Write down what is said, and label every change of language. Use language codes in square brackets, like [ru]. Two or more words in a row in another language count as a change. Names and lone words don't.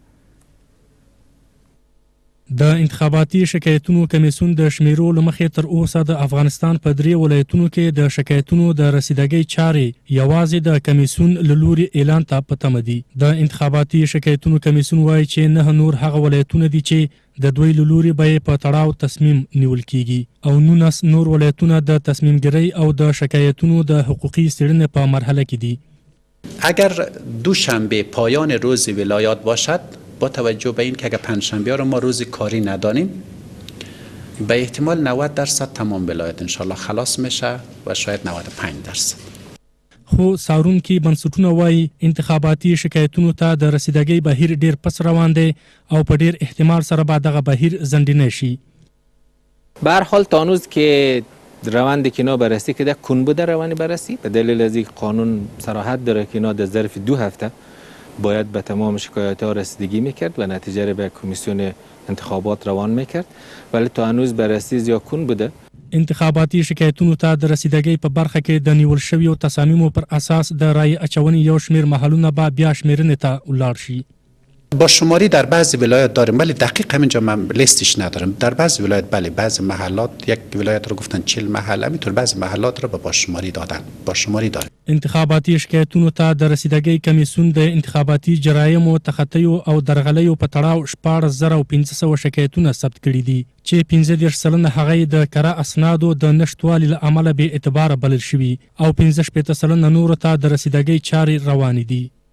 [ps] د انتخاباتي شکایتونو کمیسیون د شمیرو له مخې تر اوسه د افغانستان په 3 ولایتونو کې د شکایتونو د رسیدګۍ چارې یوازې د کمیسیون له لوري اعلان ته په تمه دي. د انتخاباتي شکایتونو کمیسیون وایي چې 9 نور هغه ولایتونه دي چې د دوی له لوري به په تړاو تصمیم نیول کیږي او 19 نور ولایتونه د تصمیم گیری او د شکایتونو د حقوقي څېړنې په مرحله کې دي. [fa] اگر دوشنبه پایان روز ولایات باشد، با توجه به این که اگر پنجشنبه رو ما روز کاری ندانیم، به احتمال 90% تمام ولایت انشالله خلاص میشه و شاید 95%. [ps] خو څارونکي بنسټونه وایي انتخاباتي شکایتونو ته د رسیدګۍ بهیر ډیر پس روان دی او په ډیر احتمال سره به دغه بهیر ځنډینه شي. [fa] به هر حال تا هنوز که روند که اینا بررسی کرده کن بوده روند بررسی به دلیل از اینکه قانون صراحت داره که اینا در ظرف 2 هفته باید به تمام شکایات ها رسیدگی میکرد و نتیجه رو به کمیسیون انتخابات روان میکرد، ولی تا هنوز بررسی زیاد کن بوده. [ps] انتخاباتي شکایتونو ته د رسیدګۍ په برخه کې د نیول شویو تصامیمو پر اساس د رای اچونې یو شمیر محلونه به بیا شمیرنې ته ولاړ شي. [fa] با شماری در بعضی ولایات داریم ولی دقیق همینجا من لیستش ندارم. در بعضی ولایات بله، بعضی محلات یک ولایت رو گفتن 40 محله، همینطور بعضی محلات رو با شماری دادن. با شماری داریم. [ps] انتخاباتي شکایتونو ته د رسیدګۍ کمیسیون د انتخاباتي جرایمو تخطیو او درغلیو په تړاو 14500 شکایتونه ثبت کړي دي چې 15% هغه د کره اسنادو د نشټوالي له امله به اعتبار بلل شوي او 15% نور ته د رسیدګۍ چارې روانې دي.